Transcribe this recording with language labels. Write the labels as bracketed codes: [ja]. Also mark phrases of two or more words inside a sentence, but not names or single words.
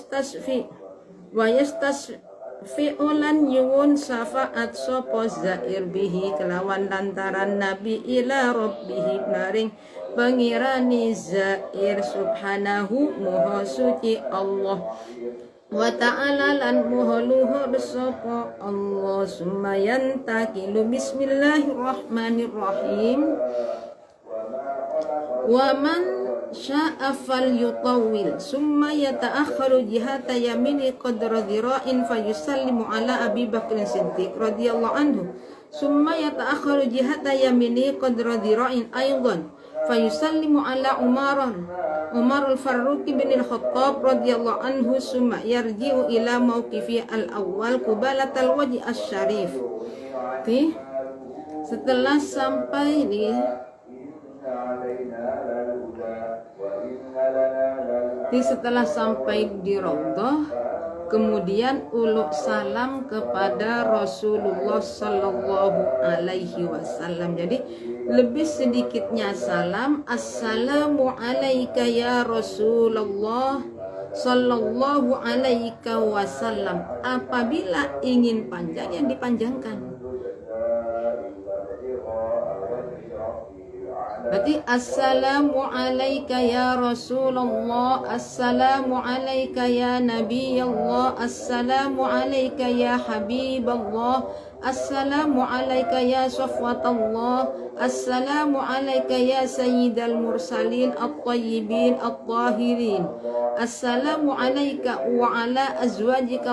[jv] fi'ulan yuwun syafaat sapa zair bihi kelawan lantaran nabi [ar] إلى ربه [jv] maring pengirani zair subhanahu moho suci Allah [ar] وتعالى [jv] lan moho luhur sapa Allah [ar] ثم ينتقل بسم الله الرحمن الرحيم ومن شاء فليطول ثم يتأخر جهة يمين قدر ذراع فيسلم على أبي بكر الصديق رضي الله عنه ثم يتأخر جهة يمين قدر ذراع أيضا فيسلم على عمر الفاروق بن الخطاب رضي الله عنه ثم يرجع إلى موقف الأول قبالة الوجه الشريف. [id] Setelah sampai di Raudhah, kemudian uluk salam kepada Rasulullah [ar] صلى الله عليه وسلم. [id] Jadi lebih sedikitnya salam, [ar] السلام عليك يا رسول الله صلى الله عليه وسلم. [id] Apabila ingin panjang, yang dipanjangkan. [ar] Berarti السلام عليك يا رسول الله، السلام عليك يا نبي الله، السلام عليك يا حبيب الله، السلام عليك يا صفوة الله، السلام عليك يا سيد المرسلين الطيبين الطاهرين، السلام عليك وعلى أزواجك